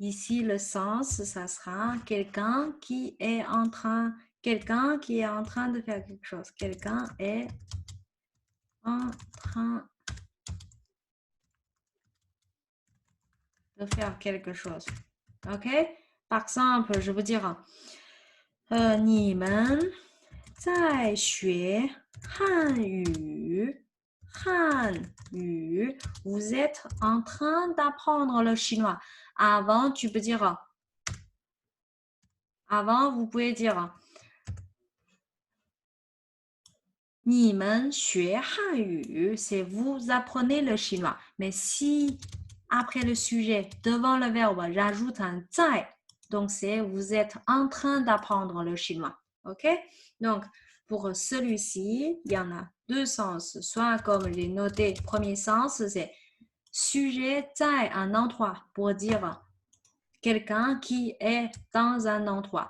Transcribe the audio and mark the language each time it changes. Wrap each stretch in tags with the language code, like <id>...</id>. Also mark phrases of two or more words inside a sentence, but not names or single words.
<fr>Ici, le sens, ça sera quelqu'un qui est en train de faire quelque chose. Quelqu'un est en train de faire quelque chose. OK? Par exemple, je veux dire,</fr> <zh>你们在学汉语。</zh> <fr>汉语 Vous êtes en train d'apprendre le chinois. Avant, tu peux dire, avant, vous pouvez dire,</fr> <zh>你们学汉语</zh> <fr>c'est vous apprenez le chinois. Mais si, après le sujet, devant le verbe, j'ajoute un 在, donc c'est vous êtes en train d'apprendre le chinois. OK? Donc, pour celui-ci, il y en a deux sens. Soit comme j'ai noté, premier sens, c'est sujet 在 un endroit pour dire quelqu'un qui est dans un endroit.</fr>